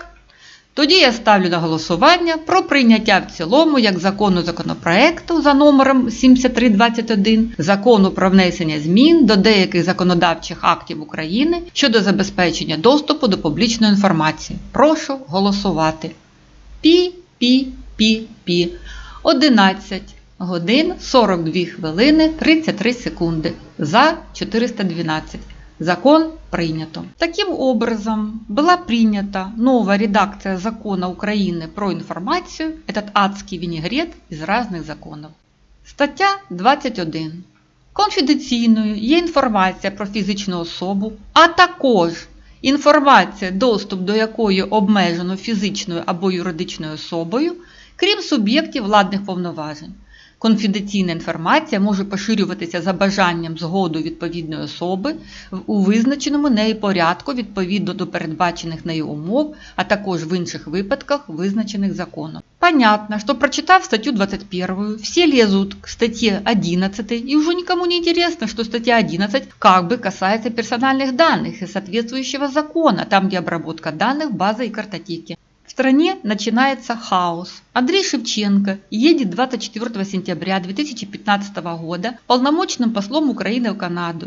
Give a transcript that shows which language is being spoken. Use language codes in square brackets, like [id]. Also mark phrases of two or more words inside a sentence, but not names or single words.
[uk] Тоді я ставлю на голосування про прийняття в цілому як закону законопроекту за номером 7321 Закону про внесення змін до деяких законодавчих актів України щодо забезпечення доступу до публічної інформації. Прошу голосувати. Пі-пі-пі-пі. 11 годин 42 хвилини 33 секунди. [ru] За 412. Закон принято. Таким образом, была принята новая редакция закона Украины про информацию, этот адский винегрет из разных законів. [uk] Стаття 21. Конфіденційною є інформація про фізичну особу, а також інформація, доступ до якої обмежено фізичною або юридичною особою, крім суб'єктів владних повноважень. Конфіденційна інформація може поширюватися за бажанням згоду відповідної особи у визначеному нею порядку відповідно до передбачених нею умов, а також в інших випадках, визначених законом. [ru] Понятно, что прочитав статью 21, все лезут к статье 11, и уже никому не интересно, что статья 11 как бы касается персональных данных и соответствующего закона, там где обработка данных, базы и картотеки. В стране начинается хаос. Андрей Шевченко едет 24 сентября 2015 года полномочным послом Украины в Канаду.